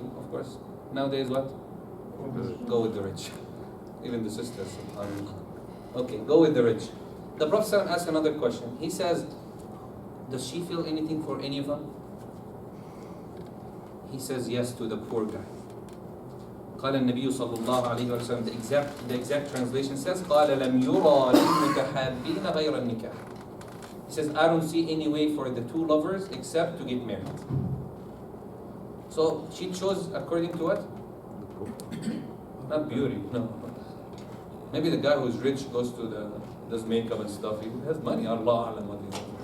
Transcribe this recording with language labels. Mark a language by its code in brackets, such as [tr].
[en] Of course, nowadays what? Go with the rich. Even the sisters. Okay, go with the rich. The Prophet asked another question. He says, does she feel anything for any of them? He says yes to the poor guy. [ar] قال النبي صلى الله عليه وسلم, [en] the exact translation says [ar] قال لم يرى للمتحابين غير النكاح. [en] He says, I don't see any way for the two lovers except to get married. So she chose according to what? Not beauty, no. Maybe the guy who's rich goes to does makeup and stuff. He has money, Allah alam what he does.